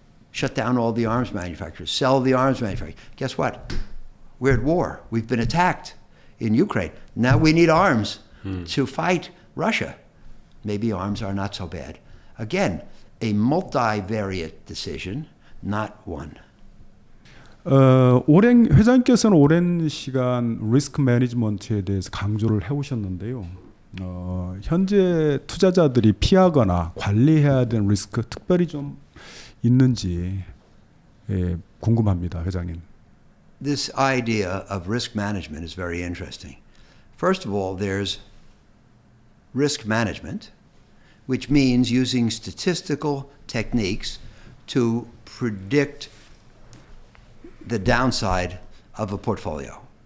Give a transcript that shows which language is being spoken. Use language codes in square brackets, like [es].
[en] Shut down all the arms manufacturers. Sell the arms manufacturers. Guess what? We're at war. We've been attacked in Ukraine. Now we need arms to fight Russia. Maybe arms are not so bad. Again, a multivariate decision, not one. [ko] 회장님께서는 오랜 시간 리스크 매니지먼트에 대해서 강조를 해오셨는데요. 현재 투자자들이 피하거나 관리해야 되는 리스크 특별히 좀 있는지 궁금합니다, 회장님. [en] This idea of risk management is very interesting. First of all, there's risk management, which means using statistical techniques to predict the downside of a portfolio.